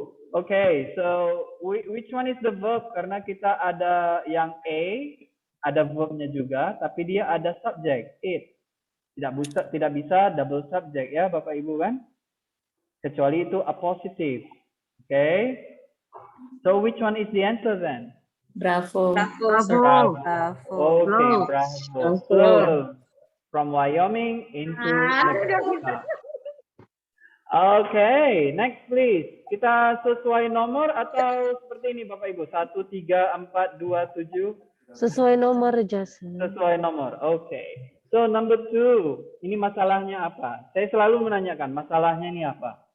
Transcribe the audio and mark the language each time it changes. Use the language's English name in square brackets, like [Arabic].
[English] Okay, so which one is the verb? [Indonesian] Karena kita ada yang A, ada verbnya juga, tapi dia ada subject, it. Tidak bisa double subject ya, Bapak Ibu kan? Kecuali itu appositive. Okay. [English] So which one is the answer then? Bravo. Bravo. Bravo. Okay, bravo. Flow from Wyoming into Nebraska. Okay, next please. [Indonesian] Kita sesuai nomor atau seperti ini Bapak Ibu? 1, 3, 4, 2, 7. Sesuai nomor, Jason. Sesuai nomor. Okay. [English] So number 2, [Indonesian] ini masalahnya apa? Saya selalu menanyakan masalahnya ini apa?